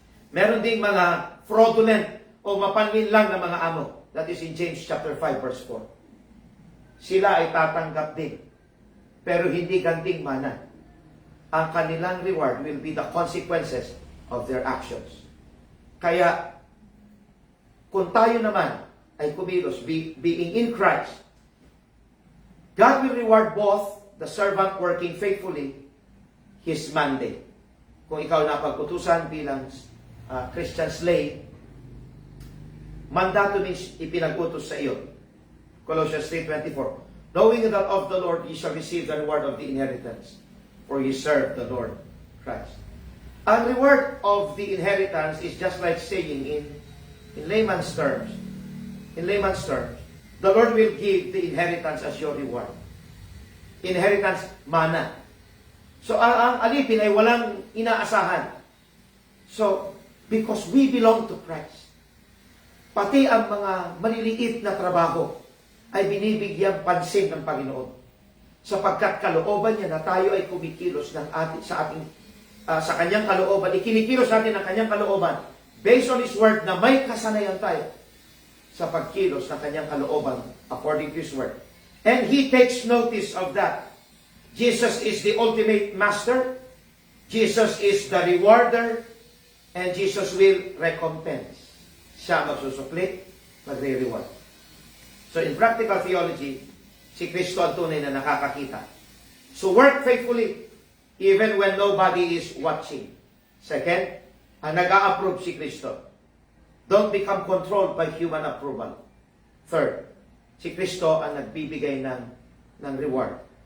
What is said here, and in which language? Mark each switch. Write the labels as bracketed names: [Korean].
[Filipino] Meron ding mga fraudulent o mapanmin lang na mga amo. [English] That is in James chapter 5 verse 4. [Filipino] Sila ay tatanggap din, pero hindi ganting mana. Ang kanilang [English] reward will be the consequences of their actions. [Filipino] Kaya, kung tayo naman ay kumilos, [English] being in Christ, God will reward both the servant working faithfully his mandate. [Filipino] Kung ikaw napagputusan bilang [English] Christian slave, [Filipino] mandato [English] means [Filipino] ipinag-utos sa iyo. [English] Colossians 3:24. Knowing that of the Lord ye shall receive the reward of the inheritance, for ye serve the Lord Christ. Ang reward of the inheritance is just like saying in layman's terms, the Lord will give the inheritance as your reward. Inheritance, mana. [Filipino] So, ang alipin ay walang inaasahan. [English] So, because we belong to Christ, [Filipino] pati ang mga maliliit na trabaho ay binibigyang pansin ng Panginoon. Sapagkat kalooban niya na tayo ay kumikilos sa kanyang kalooban. Ikinikilos natin ang kanyang kalooban [English] based on His Word [Filipino] na may kasanayan tayo sa pagkilos ng kanyang kalooban [English] according to His Word. And He takes notice of that. Jesus is the ultimate master. Jesus is the rewarder. And Jesus will recompense. [Filipino] Siya magsusukli, magre-reward. [English] So in practical theology, [Filipino] si Kristo ang tunay na nakakakita. [English] So work faithfully even when nobody is watching. Second, [Filipino] ang nag-a-approve si Kristo. [English] Don't become controlled by human approval. Third, [Filipino] si Kristo ang nagbibigay ng reward.